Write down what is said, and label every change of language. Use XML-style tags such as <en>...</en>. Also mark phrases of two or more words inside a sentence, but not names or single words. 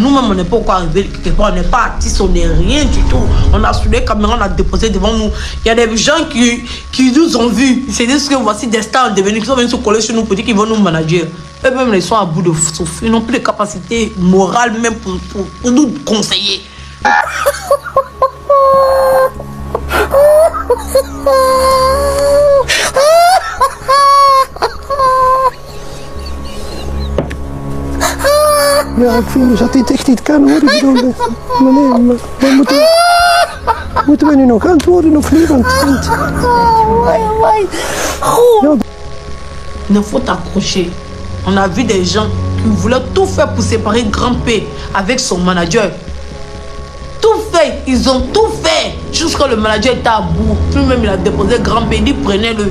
<fr>Nous-mêmes, on n'est pas encore arrivé quelque part. On n'est pas artiste, on n'est rien du tout. On a sous les caméras, on a déposé devant nous. Il y a des gens qui nous ont vus. Ils se disent que voici des stars devenus, qui sont venus se coller sur nous pour dire qu'ils vont nous manager. Eux-mêmes, ils sont à bout de souffle. Ils n'ont plus de capacité morale même pour nous conseiller.</fr> <nl>Ja, ik vind dus dat dit echt niet kan hoor. Ik bedoel, meneer, moeten we nu nog antwoorden of niet? Want</nl> <fr>Il ne faut t'accrocher. On a vu des gens qui voulaient tout faire pour séparer Grand-P avec son manager. Tout fait, ils ont tout fait. Jusqu'à le manager était à bout. Lui-même, il a déposé Grand-P, il dit prenez-le.</fr>